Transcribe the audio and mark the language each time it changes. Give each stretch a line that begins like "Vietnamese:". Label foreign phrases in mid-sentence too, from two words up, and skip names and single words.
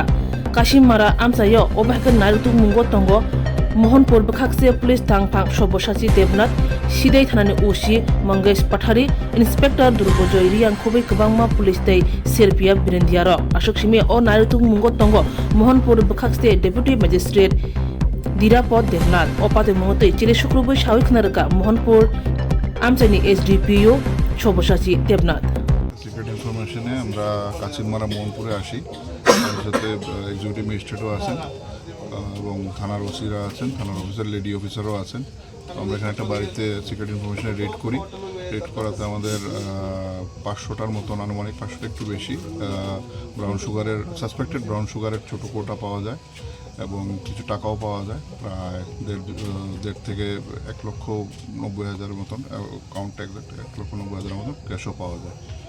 Kok Borok: Kashimara Amsayo Obaka Narutu Mungo Tongo Mohanpur Bakakse Police Tang Pang Shoboshachi Devnath Shidei Thanani Ushi Mangesh Pathari Inspector Durbojoy Riang Kobe Kabangma Police Day Serpia Birendiaro Ashokshimi O Narutu Mungo Tongo Mohanpur Bakakse
English: Deputy Magistrate
Kok Borok: Dirapod Devnath Opate Mote Chile Shukrubu Shawik Naraka Mohanpur Amchani SDPO Shoboshachi Devnath
English: secret information
Bangla: আমরা কাচিরমারা মোহনপুরে আসি। তার সাথে
English: executive magistrate
Bangla: আছেন এবং থানার ওসিরা আছেন, থানার অফিসার
English: lady officer
Bangla: আছেন। আমরা এখানে একটা বাড়িতে
English: secret information
Bangla: রেড করি। রেড করাতে আমাদের 500টার মতন, আনুমানিক 500টা একটু বেশি
English: brown sugar, suspected brown sugar
Bangla: ছোটো কোটা পাওয়া যায় এবং কিছু টাকাও পাওয়া যায়, প্রায় দেড় থেকে 1,90,000 মতন,
English: count exact
Bangla: 1,90,000 মতন ক্যাশও পাওয়া যায়।